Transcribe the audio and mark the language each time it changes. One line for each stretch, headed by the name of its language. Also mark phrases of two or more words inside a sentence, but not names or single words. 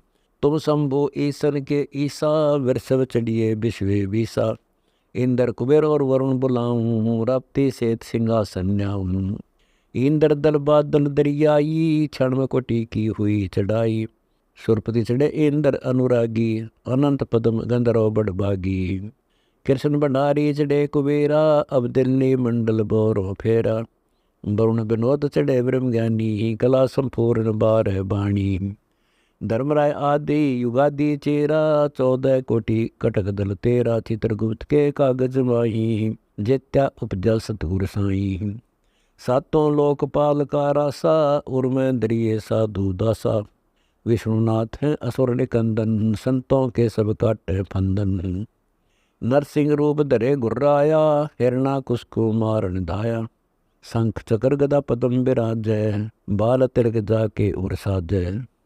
Hindi: तुम शंभु ईसन के ईसा, वृषभ चढ़िए विश्वे विसा। इंद्र कुबेर और वरुण बुलाऊं, राप्ती से सिंहासन न्याऊं। इंद्र दल बादल दरियाई, क्षण में कोटि की हुई चढ़ाई। सुरपति चढ़े इंद्र अनुरागी, अनंत पदम गंधर्व बड़भागी। कृष्ण भंडारी चढ़े कुबेरा, अब दिल्ली मंडल बोरो फेरा। वरुण विनोद चढ़े ब्रह्म ज्ञानी, कला संपूर्ण बारह बाणी। धर्मराय आदि युगादि चेरा, 14 कोटि कटक दल तेरा। चित्रगुप्त के कागज माही, जेत्या उपजा सतगुर साई। सातों लोकपाल का रासा, उर्में दरिये साधु दासा। विष्णुनाथ हैं असुर निकंदन, संतों के सब काटे फंदन। नरसिंह रूप धरे गुर्राया, हिरणा कुसको मारन धाया। शंख चक्र गदा पद्म विराजय, बाल तिलक जाके उर साजय।